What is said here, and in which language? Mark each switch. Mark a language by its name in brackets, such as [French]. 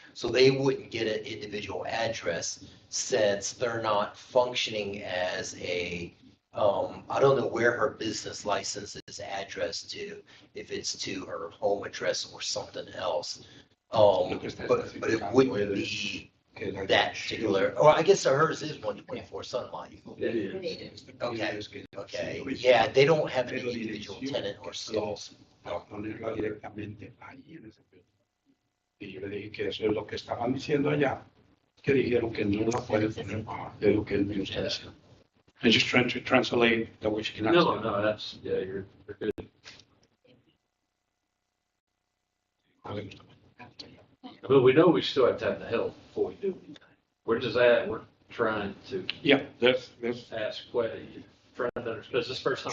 [English] So they wouldn't get an individual address since they're not functioning as I don't know where her business license is addressed to, if it's to her home address or something else. But it wouldn't be that particular, or I guess hers is 124 Sunlight. It is. Okay, okay. Yeah, they don't have any individual tenant or stalls. [Spanish] Para ponerla directamente ahí en ese pedo. Y yo le dije que eso es lo que estaban diciendo allá, que dijeron que no la pueden poner de lo que él me está diciendo. [English] I'm just trying to translate the way she can No, understand. no, that's, yeah, you're good. But we know we still have to have the help before we do anything. We're trying to Yeah, that's ask questions, trying to understand, because this is the first time